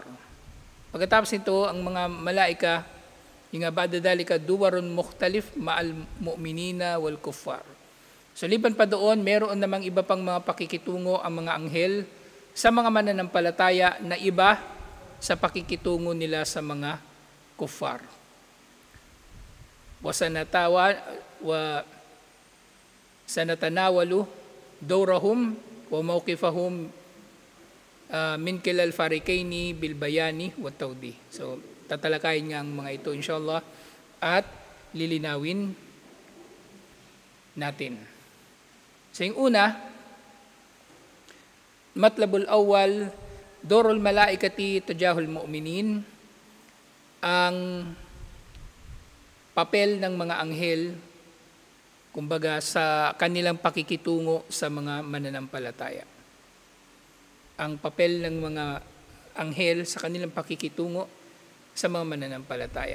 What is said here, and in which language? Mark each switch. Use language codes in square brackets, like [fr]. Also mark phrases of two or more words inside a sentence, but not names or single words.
[tl] Pagkatapos nito, ang mga malaika, yung [ar] بعد ذلك أدوار مختلفة مع المؤمنين والكفار. [tl] So liban pa doon, meron namang iba pang mga pakikitungo ang mga anghel sa mga mananampalataya na iba sa pakikitungo nila sa mga kuffar. [ar] وسنتناول دورهم وموقفهم من خلال الفريقين بالبيان والتوضيح. [tl] So tatalakayin nga ang mga ito inshallah at lilinawin natin. So yung una, [ar] المطلب الأول، دور الملائكة تجاه المؤمنين, [tl] ang papel ng mga anghel, kumbaga sa kanilang pakikitungo sa mga mananampalataya. Ang papel ng mga anghel sa kanilang pakikitungo sa mga mananampalataya.